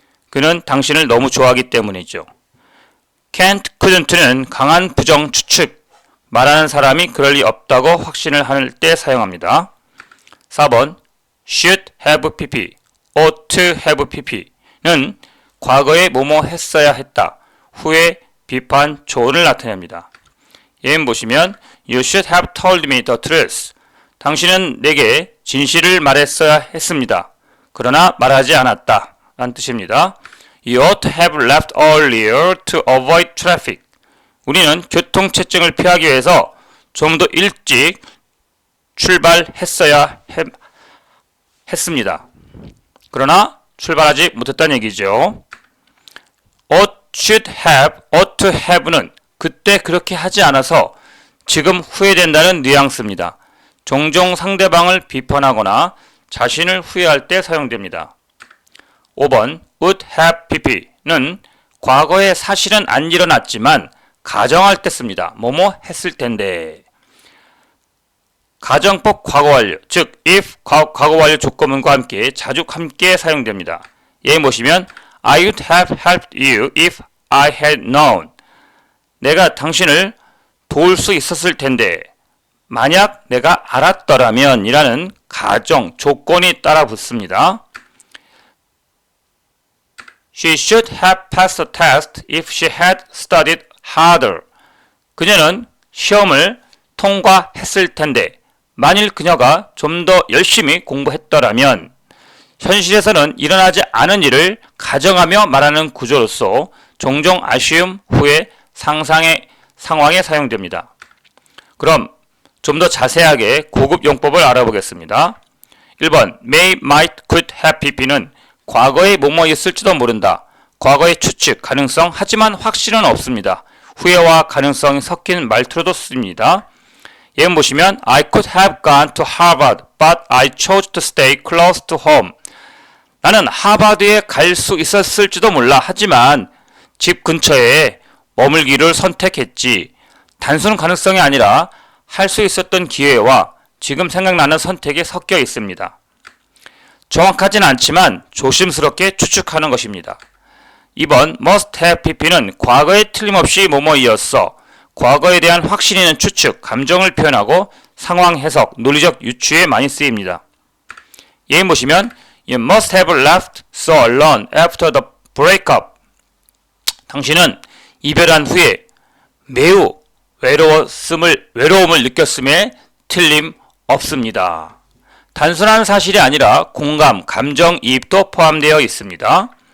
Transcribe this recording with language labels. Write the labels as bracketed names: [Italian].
[Korean] 그는 당신을 너무 좋아하기 때문이죠. can't, couldn't는 강한 부정 추측, 말하는 사람이 그럴 리 없다고 확신을 할 때 사용합니다. 4번 should have pp, ought to have pp는 과거에 뭐뭐 했어야 했다, 후에 비판, 조언을 나타냅니다. 예문 보시면 [English] You should have told me the truth. [Korean] 당신은 내게 진실을 말했어야 했습니다. 그러나 말하지 않았다 라는 뜻입니다. [English] You ought to have left earlier to avoid traffic. [Korean] 우리는 교통체증을 피하기 위해서 좀 더 일찍 출발했어야 했습니다. 그러나 출발하지 못했다는 얘기죠. ought to have는 그때 그렇게 하지 않아서 지금 후회된다는 뉘앙스입니다. 종종 상대방을 비판하거나 자신을 후회할 때 사용됩니다. 5번 would have pp는 과거에 사실은 안 일어났지만 가정할 때 씁니다. 뭐뭐 했을 텐데. 가정법 과거완료, 즉 if 과거완료 조건문과 함께 자주 함께 사용됩니다. 예문 보시면 [English] I would have helped you if I had known. [Korean] 내가 당신을 도울 수 있었을 텐데 만약 내가 알았더라면 이라는 가정, 조건이 따라 붙습니다. [English] She should have passed the test if she had studied harder. [Korean] 그녀는 시험을 통과했을 텐데 만일 그녀가 좀 더 열심히 공부했더라면. 현실에서는 일어나지 않은 일을 가정하며 말하는 구조로서 종종 아쉬움, 후회, 상상의 상황에 사용됩니다. 그럼 좀 더 자세하게 고급 용법을 알아보겠습니다. 1번 may, might, could have pp는 과거에 뭐뭐 있을지도 모른다. 과거의 추측, 가능성, 하지만 확신은 없습니다. 후회와 가능성이 섞인 말투로도 씁니다. 예문 보시면 [English] I could have gone to Harvard, but I chose to stay close to home. [Korean] 나는 하버드에 갈 수 있었을지도 몰라. 하지만 집 근처에 머물기를 선택했지. 단순 가능성이 아니라 할 수 있었던 기회와 지금 생각나는 선택이 섞여 있습니다. 정확하진 않지만 조심스럽게 추측하는 것입니다. 2번 must have pp는 과거에 틀림없이 뭐뭐이었어. 과거에 대한 확신 있는 추측, 감정을 표현하고 상황 해석, 논리적 유추에 많이 쓰입니다. 예문 보시면 [English] You must have left so alone after the breakup. [Korean] 당신은 이별한 후에 매우 외로움을 느꼈음에 틀림없습니다. 단순한 사실이 아니라 공감, 감정이입도 포함되어 있습니다.